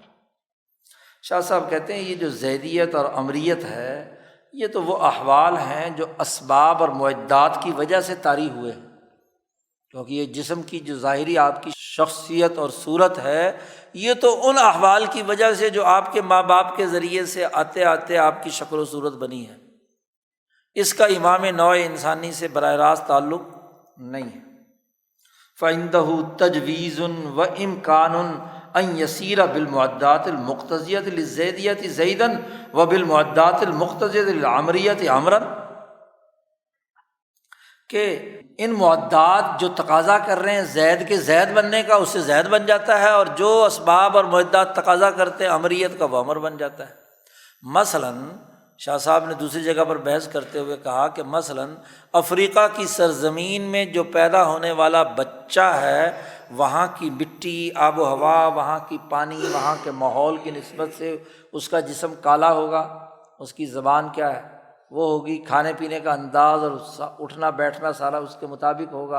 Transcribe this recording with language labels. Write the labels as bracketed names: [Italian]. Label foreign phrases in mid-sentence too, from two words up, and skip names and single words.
[Urdu] شاہ صاحب کہتے ہیں یہ جو زیدیت اور عمریت ہے، یہ تو وہ احوال ہیں جو اسباب اور معدات کی وجہ سے طاری ہوئے ہیں، کیونکہ یہ جسم کی جو ظاہری آپ کی شخصیت اور صورت ہے، یہ تو ان احوال کی وجہ سے جو آپ کے ماں باپ کے ذریعے سے آتے آتے آپ کی شکل و صورت بنی ہے، اس کا امام نوع انسانی سے براہ راست تعلق نہیں ہے۔ [Arabic] فَعِندَهُ تَجْوِيزٌ وَإِمْكَانٌ ان یسیر بالمعدات المقتضیۃ للزیدیۃ زیداً و بالمعدات المقتضیۃ للعمریۃ عمراً، [Urdu] کہ ان معدات جو تقاضا کر رہے ہیں زید کے زید بننے کا، اس سے زید بن جاتا ہے، اور جو اسباب اور معدات تقاضا کرتے ہیں عمریت کا، وہ عمر بن جاتا ہے۔ مثلاً شاہ صاحب نے دوسری جگہ پر بحث کرتے ہوئے کہا کہ مثلاً افریقہ کی سرزمین میں جو پیدا ہونے والا بچہ ہے، وہاں کی مٹی، آب و ہوا، وہاں کی پانی، وہاں کے ماحول کی نسبت سے اس کا جسم کالا ہوگا، اس کی زبان کیا ہے وہ ہوگی، کھانے پینے کا انداز اور اٹھنا بیٹھنا سارا اس کے مطابق ہوگا۔